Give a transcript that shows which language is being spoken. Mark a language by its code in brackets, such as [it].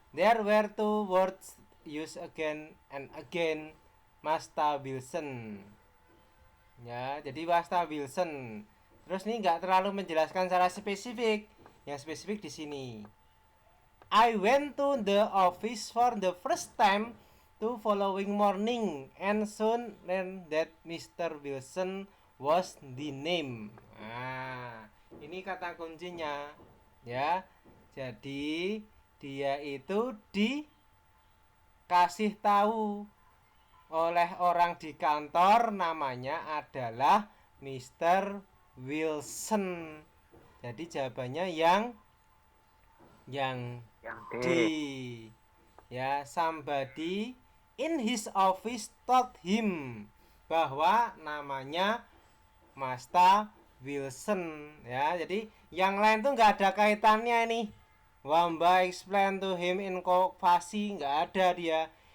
[en] There were two words used again and again, Master Wilson. [id] Ya, jadi Master Wilson. Terus ini nggak terlalu menjelaskan secara spesifik. Yang spesifik di sini. [en] I went to the office for the first time the following morning and soon learned that Mr. Wilson was the name. [id] Nah, ini kata kuncinya ya. Jadi dia itu dikasih tahu oleh orang di kantor namanya adalah Mr. Wilson. Jadi jawabannya yang D. [en] Ya, somebody in his office told him [id] bahwa namanya [en] Master Wilson ya. [id] Jadi yang lain tuh nggak ada kaitannya nih. [en] Wamba explain to him in Kokvasi, [id] nggak ada dia.